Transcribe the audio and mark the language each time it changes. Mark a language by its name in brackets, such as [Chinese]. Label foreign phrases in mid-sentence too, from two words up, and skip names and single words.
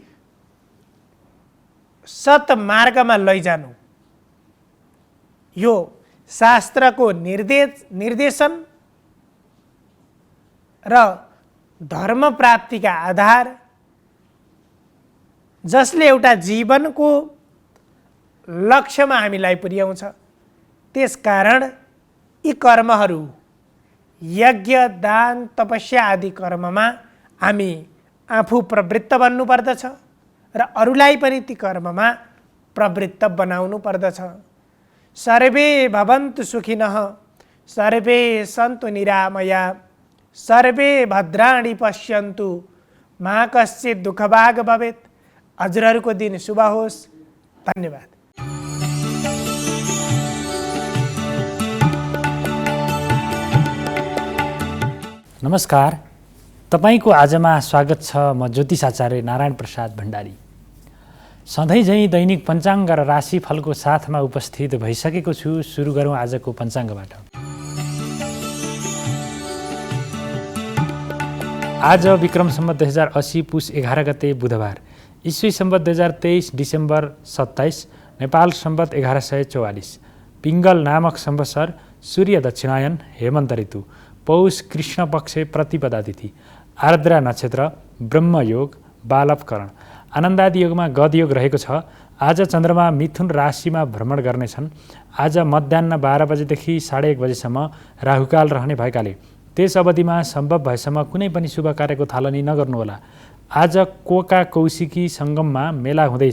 [Nepali] सत्मार्गमा लैजानु, यो शास्त्रको निर्देशन र धर्म प्राप्तिका आधार, जसले एउटा जीवनको लक्ष्यमा हामीलाई पुर्याउँछ। त्यसकारण यी कर्महरू, यज्ञ दान तपस्या आदि कर्ममा हामी आफू प्रवृत्त बन्नुपर्दछ र अरूलाई पनि ती कर्ममा प्रवृत्त बनाउनु पर्दछ। [Sanskrit] सर्वे भवन्तु सुखिनः, सर्वे सन्तु निरामया, सर्वे भद्राणि पश्यन्तु, मा कश्चित् दुःखभाग् भवेत्। [Nepali] हजुरहरूको दिन शुभ होस्। धन्यवाद। नमस्कार, तपाईको आजमा स्वागत छ। म ज्योतिष आचार्य नारायण प्रसाद भण्डारी। सधैँ झैँ दैनिक पञ्चाङ्ग र राशिफलको साथमा उपस्थित भइसकेको छु। सुरु गरौँ आजको पञ्चाङ्गबाट। आज विक्रम सम्वत 2080 पुस 11 गते बुधबार, ईस्वी सम्वत 2023 डिसेम्बर 27, नेपाल सम्वत 1144, पिङ्गल नामक संवत्सर, सूर्य दक्षिणायन, हेमन्त ऋतु, पौष कृष्ण पक्ष प्रतिपदा तिथि, आर्द्रा नक्षत्र, ब्रह्मयोग, बालवकरण, आनन्दादि योगमा गदयोग रहेको छ। आज चन्द्रमा मिथुन राशिमा भ्रमण गर्नेछन्। आज मध्याह्न 12 बजेदेखि 1:30 बजेसम्म राहुकाल रहने भएकाले त्यस अवधिमा सम्भव भएसम्म कुनै पनि शुभ कार्यको थालनी नगर्नुहोला। आज कोका कौशिकी सङ्गममा मेला हुँदैछ।